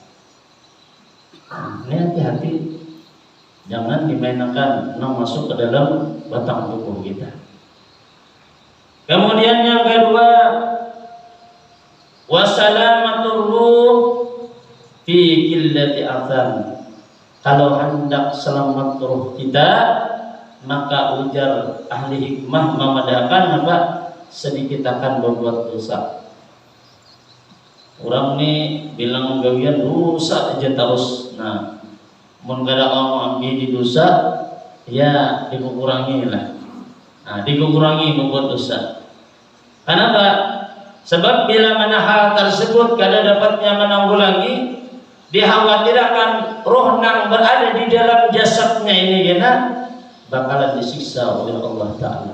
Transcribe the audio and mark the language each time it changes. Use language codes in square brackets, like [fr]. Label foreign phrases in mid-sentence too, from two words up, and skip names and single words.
[bjn] Ini hati-hati, jangan dimainkan yang masuk ke dalam batang tubuh kita. [ar] Kemudian yang kedua, وسلامة الروح في قلة الآثام. [bjn] Kalau hendak selamat ruh kita, maka ujar ahli hikmah memadahkan apa? Sedikit akan berbuat dosa. Orang ini bilang gawian dosa aja terus. Nah, mun kada mau ambil di dosa, ya dikurangi lah. Nah, dikurangi membuat dosa. Kenapa? Sebab bila mana hal tersebut kada dapatnya menanggulangi, dikhawatirkan roh yang berada di dalam jasadnya ini kena bakalan disiksa oleh Allah Ta'ala.